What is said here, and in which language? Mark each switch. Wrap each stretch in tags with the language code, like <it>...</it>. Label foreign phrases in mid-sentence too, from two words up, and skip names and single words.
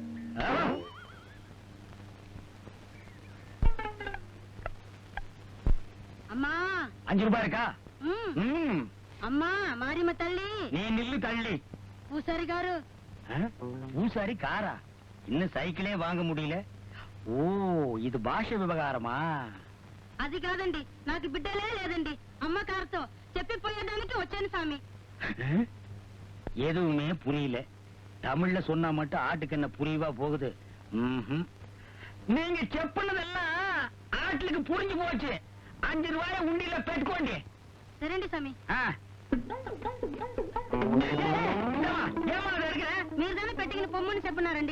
<ta>அம்மா. 5 ரூபாய் இருக்கா? ம். அம்மா, மாரிம தள்ளி. நீ நில்லு தள்ளி. பூசாரி காரு. பூசாரி காரா? இன்னும் சைக்கிளே வாங்க முடியல.</ta> <te>ఓ, ఇది భాష వివగారమా? అది కాదండి, నాకు బిడ్డలే లేదండి. అమ్మ కారుతో చెప్పిపోయేదానికి వచ్చాను సామి.</te> <ta>எதுவுமே புரியல. தமிழ்ல சொன்னா மட்டும் ஆட்டுக்கு என்ன புரியவா போகுது? நீங்க செப்புனதெல்லாம் ஆட்டுக்கு புரிஞ்சு போச்சு. 5 ரூபாய உண்டியில பெட்டுக்கோண்டி.</ta> <te>సరేండి సామి. మీరు దాన్ని పెట్టిన పొమ్మని చెప్పన్నారండి.</te>